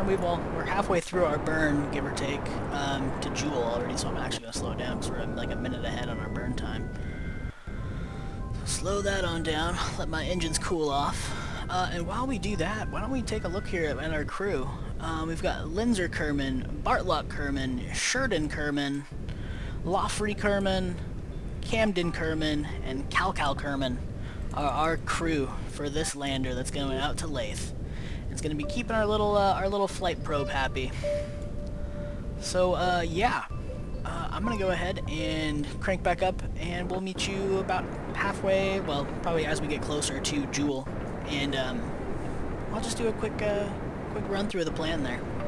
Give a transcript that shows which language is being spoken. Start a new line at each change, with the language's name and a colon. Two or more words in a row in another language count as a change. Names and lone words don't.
English: We're halfway through our burn, give or take, to Jewel already. So I'm actually gonna slow it down because we're like a minute ahead on our burn time. So slow that on down. Let my engines cool off. And while we do that, why don't we take a look here at our crew? We've got Linzer Kerman, Bartlock Kerman, Sheridan Kerman, Loffrey Kerman, Camden Kerman, and Calcal Kerman are our crew for this lander that's going out to Laythe. It's going to be keeping our little flight probe happy. So yeah, I'm going to go ahead and crank back up, and we'll meet you about halfway. Well, probably as we get closer to Jewel, and I'll just do a quick run through of the plan there.